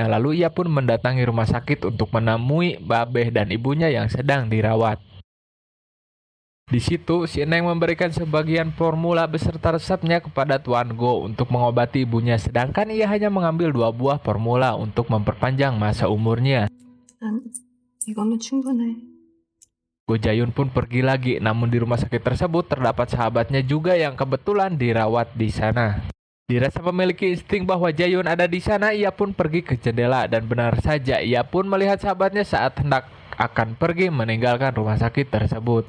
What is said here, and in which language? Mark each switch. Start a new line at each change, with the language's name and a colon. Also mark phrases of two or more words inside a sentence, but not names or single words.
Indonesian: Lalu ia pun mendatangi rumah sakit untuk menemui Babeh dan ibunya yang sedang dirawat. Di situ, si Neng memberikan sebagian formula beserta resepnya kepada Tuan Go untuk mengobati ibunya, sedangkan ia hanya mengambil 2 buah formula untuk memperpanjang masa umurnya.
Korean: 난 이거면 충분해.
Indonesian: Go Jayun pun pergi lagi, namun di rumah sakit tersebut terdapat sahabatnya juga yang kebetulan dirawat di sana. Dirasa memiliki insting bahwa Jayun ada di sana, ia pun pergi ke jendela dan benar saja ia pun melihat sahabatnya saat hendak akan pergi meninggalkan rumah sakit tersebut.